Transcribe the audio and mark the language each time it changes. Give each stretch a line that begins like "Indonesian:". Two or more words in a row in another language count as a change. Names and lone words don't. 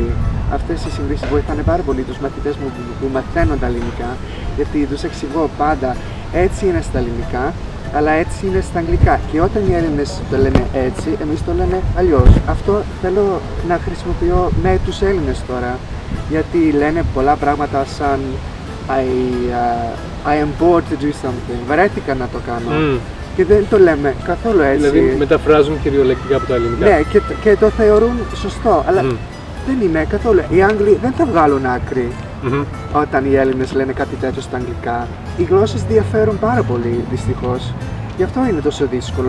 Greek: Αυτές οι συγκρίσεις βοηθάνε πάρα πολύ τους μαθητές μου που μαθαίνουν τα ελληνικά, γιατί τους εξηγώ πάντα έτσι είναι στα ελληνικά, αλλά έτσι είναι στα αγγλικά. Και όταν οι Έλληνες το λένε έτσι, εμείς το λέμε αλλιώς. Αυτό θέλω να χρησιμοποιώ με τους Έλληνες τώρα, γιατί λένε πολλά πράγματα σαν
English: I am bored to do something.
Greek: Βαρέθηκα να το κάνω. Και δεν το λέμε καθόλου έτσι. Δηλαδή μεταφράζουν κυριολεκτικά από τα ελληνικά. Ναι, και το θεωρούν σωστό, αλλά δεν είναι καθόλου. Οι Άγγλοι δεν θα βγάλουν άκρη όταν οι Έλληνες λένε κάτι τέτοιο στα αγγλικά. Οι γλώσσες διαφέρουν πάρα πολύ, δυστυχώς. Γι' αυτό είναι τόσο δύσκολο.